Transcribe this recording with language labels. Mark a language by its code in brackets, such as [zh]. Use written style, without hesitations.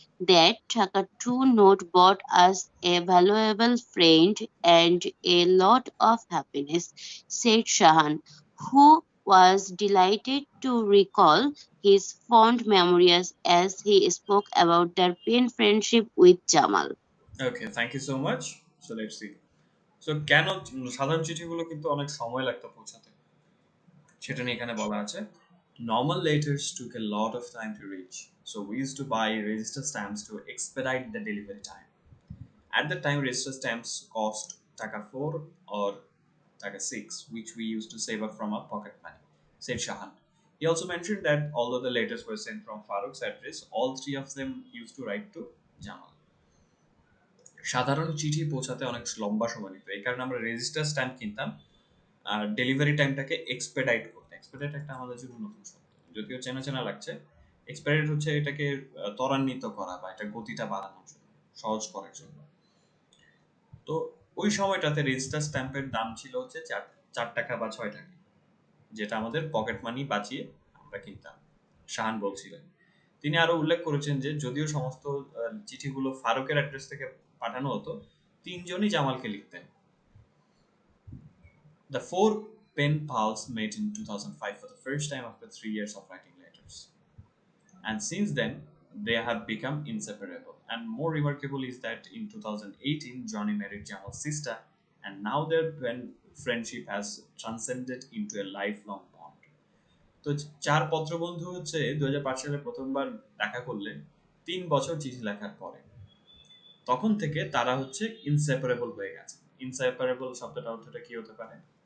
[en] That Takatu note brought us a valuable friend and a lot of happiness, said Shahan, who was delighted to recall his fond memories as he spoke about their pen friendship with Jamal. Okay, thank you so much. So let's see. [bn] So কেন সাধারণ চিঠিগুলো কিন্তু অনেক সময় লাগতো পৌঁছাতে, সেটা নিয়ে এখানে বলা আছে। [en] Normal letters took a lot of time to reach, so we used to buy register stamps to expedite the delivery time. At the time, register stamps cost Taka 4 or Taka 6, which we used to save up from our pocket money, said Shahan. He also mentioned that although the letters were sent from Farooq's address, all three of them used to write to Jamal. [bn] সাধারণ চিঠি পৌঁছাতে অনেক লম্বা সময় নিত, এই কারণে আমরা রেজিস্টার স্ট্যাম্প কিনতাম আর ডেলিভারি টাইমটাকে এক্সপেডাইট করতে। এক্সপেডাইট একটা আমাদের জন্য নতুন শব্দ, যদিও চেনা চেনা লাগছে। এক্সপেডাইট হচ্ছে এটাকে ত্বরান্বিত করা বা এটা গতিটা বাড়ানোর জন্য, সহজ করার জন্য। তো ওই সময়টাতে রেজিস্টার স্ট্যাম্পের দাম ছিল হচ্ছে 4 টাকা বা 6 টাকা, যেটা আমাদের পকেট মানি বাঁচিয়ে আমরা কিনতাম, শাহান বলছিলেন। তিনি আরো উল্লেখ করেছেন যে যদিও সমস্ত চিঠিগুলো ফারুকের অ্যাড্রেস থেকে পাঠানো হতো, তিনজনই জামালকে লিখতেন। [en] The four pen pals met in 2005 for the first time after 3 years of writing letters. And since then, they have become inseparable. And more remarkable is that in 2018, Johnny married Jamal's sister, and now their friendship has transcended into a lifelong bond. [bn] তো 4 পত্রবন্ধু হচ্ছে 2005 সালে প্রথমবার দেখা করলেন 3 বছর চিঠি লেখার পরে। তখন থেকে তারা হচ্ছে ইনসেপারেবল হয়ে গেছে। ইনসেপারেবল শব্দটার অর্থটা কি হতে পারে?